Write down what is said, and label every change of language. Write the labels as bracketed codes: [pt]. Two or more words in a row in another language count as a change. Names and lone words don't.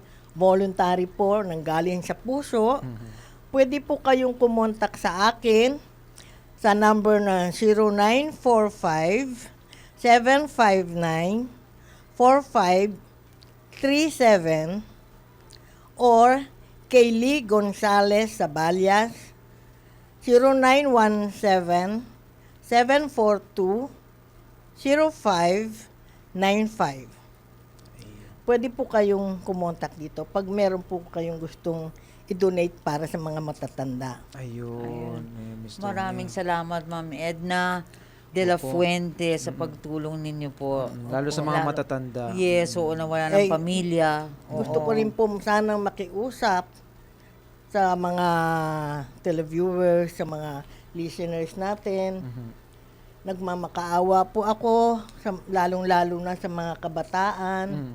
[tl] voluntary po, nang galing sa puso, pwede po kayong kumontak sa akin sa number na 0945-759-4537 or kay Lee Gonzales Sabalyas 0917-742-0595. Pwede po kayong kumontak dito pag meron po kayong gustong i-donate para sa mga matatanda. Ayun. Mr. Maraming salamat, Ma'am Edna de la Fuente sa pagtulong ninyo po. Lalo sa mga matatanda. Yes, oo, nawala ng Eh, pamilya. Gusto ko rin po sanang makiusap sa mga televiewers, sa mga listeners natin. Nagmamakaawa po ako, lalong-lalo na sa mga kabataan.